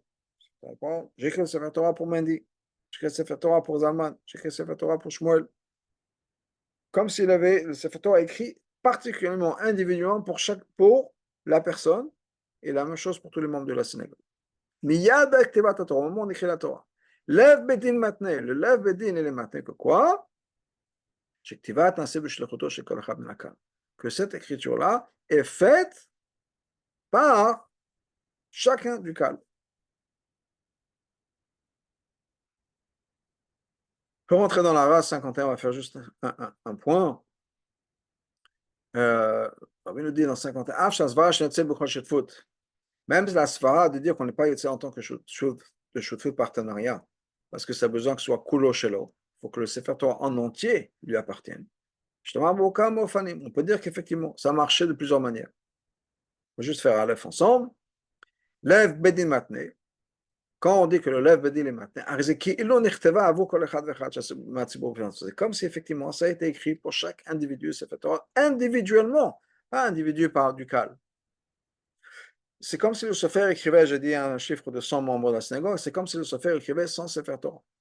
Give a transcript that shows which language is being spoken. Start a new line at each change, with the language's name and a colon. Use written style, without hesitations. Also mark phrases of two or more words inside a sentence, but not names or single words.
French: J'écris le
Hebrew: ספר תורה
French: pour Mendy. J'écris le
Hebrew: ספר תורה
French: pour Zalman. J'écris le
Hebrew: ספר תורה
French: pour Shmuel. Comme s'il avait le
Hebrew: ספר תורה
French: écrit particulièrement, individuellement pour la personne, et la même chose pour tous les membres de la synagogue.
Hebrew: מיד בכתיבת תורה,
French: au moment où on écrit la Torah.
Hebrew: לב בית דין מתנה,
French: le
Hebrew: לב בית דין
French: il est matne que quoi? Que cette écriture-là est faite par chacun du Kaal. Pour rentrer dans la race 51, on va faire juste un point. On va nous dire dans 51, même la svara de dire qu'on n'est pas yotze en tant que de shutfut partenariat, parce que ça a besoin que ce soit
Hebrew: כולו שלו,
French: il faut que le
Hebrew: ספר תורה
French: en entier lui appartienne. On peut dire qu'effectivement, ça marchait de plusieurs manières. On va juste faire Aleph ensemble.
Hebrew: לב בית דין מתנה.
French: Quand on dit que le
Hebrew: לב בית דין
French: est matne, c'est comme si effectivement ça a été écrit pour chaque individu,
Hebrew: ספר תורה,
French: individuellement, pas individu par du Kaal. C'est comme si le Sofer écrivait, j'ai dit un chiffre de 100 membres de la synagogue, c'est comme si le Sofer écrivait 100
Hebrew: ספר תורה.